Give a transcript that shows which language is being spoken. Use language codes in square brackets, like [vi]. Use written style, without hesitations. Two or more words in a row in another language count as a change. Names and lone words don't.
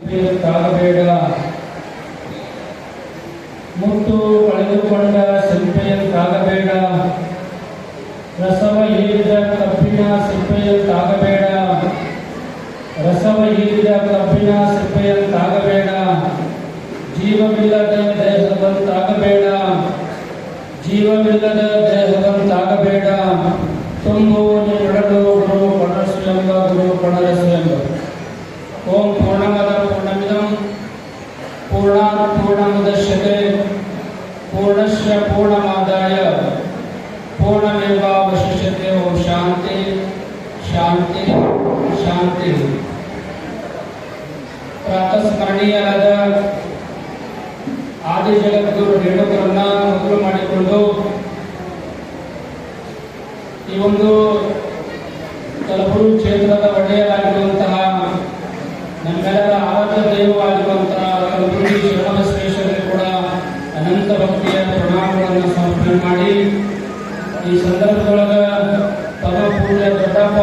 [kn] ತಾಗಬೇಡ ಮುತ್ತು ಕಳೆದುಕೊಂಡ ಸಿಪ್ಪೆಯಂತಾಗಬೇಡ, ರಸವ ಹೀರಿದ ಕಬ್ಬಿನ ಸಿಪ್ಪೆಯಂತಾಗಬೇಡ, ರಸವ ಹೀರಿದ ಕಬ್ಬಿನ ಸಿಪ್ಪೆಯಂತಾಗಬೇಡ, ಜೀವವಿಲ್ಲದ ದೇಹದಂತಾಗಬೇಡ, ಜೀವವಿಲ್ಲದ ದೇಹದಂತಾಗಬೇಡ. ತುಂಬು ನಿನ್ನೊಡಲು ಗುರು ಪಣರಸೆಂಬ ಗುರು ಪಣರಸೆಂಬ. [sa] ॐ पूर्णमदः पूर्णमिदं पूर्णात् पूर्णमुदच्यते पूर्णस्य पूर्णमादाय पूर्णमेवावशिष्यते. ॐ शान्ति शान्ति शान्ति. [kn] ಪ್ರಾತಸ್ಮರಣೀಯರಾದ ಆದಿ ಜಗದ್ಗುರು ರೇಣುಕರನ್ನ ಮೊದಲು ಮಾಡಿಕೊಂಡು ಈ ಒಂದು ಕಲಬುರಗಿ ಕ್ಷೇತ್ರದ ಒಡೆಯರಾಗಿರುವಂತಹ ನಮ್ಮೆಲ್ಲರ ಆರಾಧ್ಯ ದೈವವಾಗಿರುವಂತಹ ಕಲಬುರಗಿ ಶರಣಬಸವೇಶ್ವರರಿಗೆ ಕೂಡ ಅನಂತ ಭಕ್ತಿಯ ಪ್ರಣಾಮಗಳನ್ನು ಸಮರ್ಪಣೆ ಮಾಡಿ, ಈ ಸಂದರ್ಭದೊಳಗ ಪರಮ ಪೂಜ್ಯ ದೊಡ್ಡಪ್ಪ